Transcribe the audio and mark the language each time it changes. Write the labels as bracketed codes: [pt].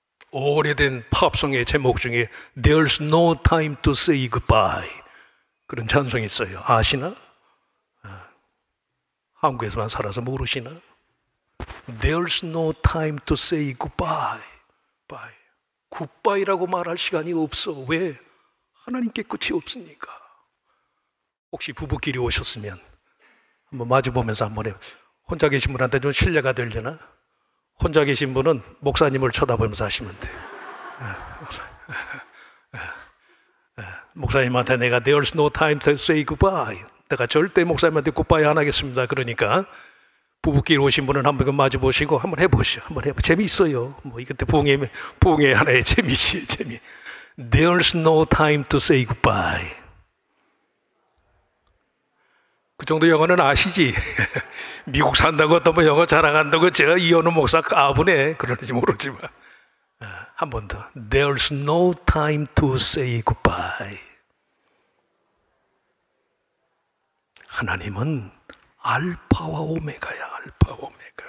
[ko] 오래된 팝송의 제목 중에 [en] There's no time to say goodbye, [ko] 그런 찬송이 있어요. 아시나? 한국에서만 살아서 모르시나? [en] There's no time to say goodbye. [ko] 굿바이라고 말할 시간이 없어. 왜? 하나님께 끝이 없으니까. 혹시 부부끼리 오셨으면 한번 마주보면서 한번 혼자 계신 분한테 좀 신뢰가 되려나? 혼자 계신 분은 목사님을 쳐다보면서 하시면 돼. 목사님한테 내가 [en] There's no time to say goodbye, [ko] 내가 절대 목사님한테 굿바이 안 하겠습니다. 그러니까 부부끼리 오신 분은 한번 마주 보시고 한번 해보시죠. 재미있어요. 뭐 이것도 부흥의 하나의 재미지. [en] There's no time to say goodbye. [ko] 그 정도 영어는 아시지? 미국 산다고 또 뭐 영어 자랑한다고 저 이현우 목사 까부네. 그러는지 모르지만 한 번 더. [en] There's no time to say goodbye. [ko] 하나님은 알파와 오메가야. 알파 오메가.